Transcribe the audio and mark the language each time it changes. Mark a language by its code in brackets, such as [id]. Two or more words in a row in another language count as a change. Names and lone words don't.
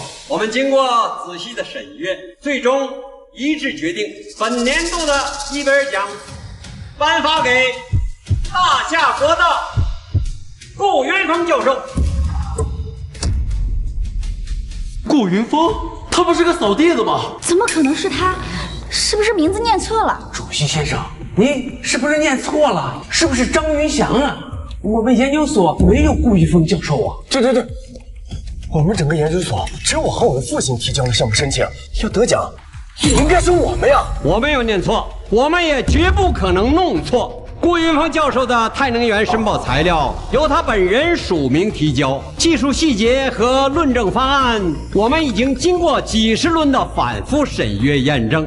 [zh] 我們經過仔細的審閱，最終一致決定本年度的伊貝爾獎頒發給大夏國的顧雲峰教授。顧雲峰，他不是個掃地的嗎？怎麼可能是他？是不是名字念錯了？主席先生，您是不是念錯了？是不是張雲祥啊？我們研究所沒有顧雲峰教授啊。對，我們整個研究所只有我和我的父親提交了項目申請，要得獎也應該是我們呀。我沒有念錯，我們也絕不可能弄錯。顧雲峰教授的太能源申報材料由他本人署名提交，技術細節和論證方案我們已經經過幾十輪的反覆審閱驗證。